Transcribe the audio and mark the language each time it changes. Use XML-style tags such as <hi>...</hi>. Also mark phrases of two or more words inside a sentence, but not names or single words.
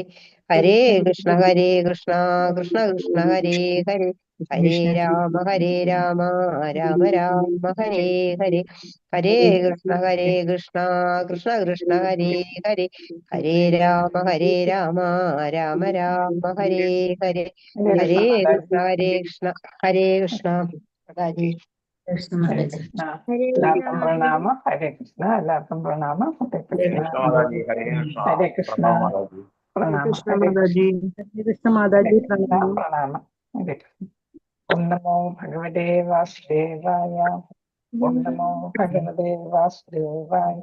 <sa>ഹരേ കൃഷ്ണ കൃഷ്ണ കൃഷ്ണ ഹരേ ഹരേ, ഹരേ രാമ രാമ രാമ ഹരേ ഹരേ. ഹരേ കൃഷ്ണ കൃഷ്ണ കൃഷ്ണ ഹരേ ഹരേ, ഹരേ രാമ രാമ രാമ ഹരേ ഹരേ. ഹരേ കൃഷ്ണ ഹരേ കൃഷ്ണ ഹരേ. ഹരേ കൃഷ്ണ. ഹരേ</sa> <ml>എല്ലാവർക്കും പ്രണാമം.</ml> <sa>ഹരേ കൃഷ്ണ.</sa> <ml>എല്ലാവർക്കും പ്രണാമം.</ml> <sa>ഹരേ കൃഷ്ണ. ഹരേ കൃഷ്ണ. പ്രണാമം. ഹരേ കൃഷ്ണ. ഹരേ കൃഷ്ണ.</sa> <ml>പ്രണാമം.</ml> <sa>ഹരേ കൃഷ്ണ. ഓം നമോ ഭഗവതേ വാസുദേവായ. ഓം നമോ ഭഗവതേ വാസുദേവായ.</sa>